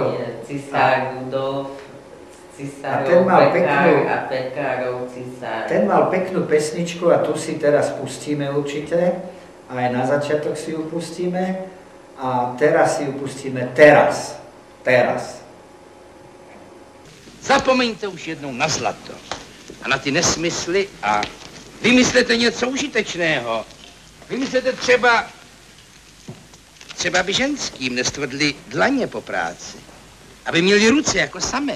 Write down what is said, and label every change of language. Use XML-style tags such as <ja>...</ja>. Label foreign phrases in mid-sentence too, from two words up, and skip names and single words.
<sk>Nie, Cisár Rudolf, Cisárov Pekár a Pekárov Cisár. Ten mal peknú pesničku a tu si teraz pustíme určite, aj na začiatok si ju pustíme a teraz si ju pustíme teraz.</sk> <cs>Zapomeňte už jednou na zlato a na ty nesmysly a vymyslete něco užitečného. Vymyslete třeba by ženským nestvrdli dlaně po práci, aby měli ruce jako samet,</cs>